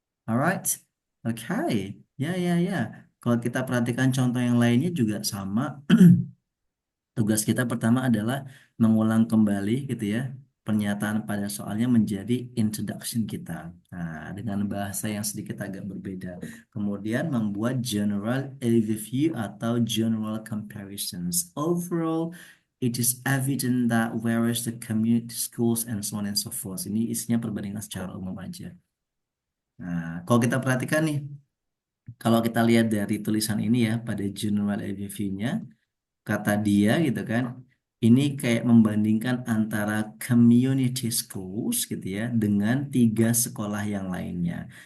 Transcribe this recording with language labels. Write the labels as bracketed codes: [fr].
[id] Alright, okay, ya. Kalau kita perhatikan contoh yang lainnya juga sama. Tugas kita pertama adalah mengulang kembali gitu ya pernyataan pada soalnya menjadi introduction kita. Nah, dengan bahasa yang sedikit agak berbeda. Kemudian membuat general overview atau general comparisons. [en] Overall, it is evident that whereas the community schools and so on and so forth. [id] Ini isinya perbandingan secara umum aja. Nah, kalau kita perhatikan nih, kalau kita lihat dari tulisan ini ya pada general overview-nya, kata dia gitu kan ini kayak membandingkan antara community schools gitu ya dengan 3 sekolah yang lainnya.